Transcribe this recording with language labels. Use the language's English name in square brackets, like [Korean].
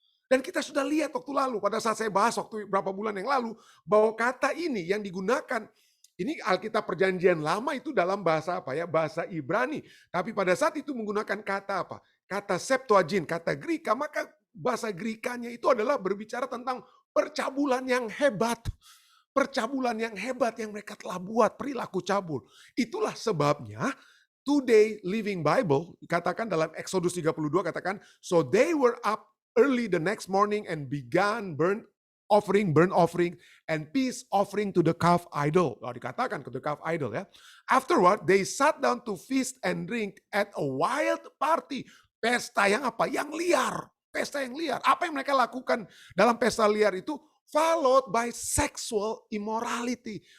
[Indonesian] Dan kita sudah lihat waktu lalu, pada saat saya bahas waktu beberapa bulan yang lalu, bahwa kata ini yang digunakan, ini Alkitab Perjanjian Lama itu dalam bahasa apa ya? Bahasa Ibrani. Tapi pada saat itu menggunakan kata apa? Kata Septuagint, kata Greka, maka bahasa Grekanya itu adalah berbicara tentang percabulan yang hebat. Percabulan yang hebat yang mereka telah buat, perilaku cabul. Itulah sebabnya Today Living Bible katakan dalam Exodus 32 katakan, [English] so they were up early the next morning and began burnt offering, and peace offering to the calf idol. [Indonesian] Dikatakan ke [English] the calf idol ya. Afterward, they sat down to feast and drink at a wild party. [Indonesian] Pesta yang apa? Yang liar. Pesta yang liar. Apa yang mereka lakukan dalam pesta liar itu? [English] Followed by sexual immorality.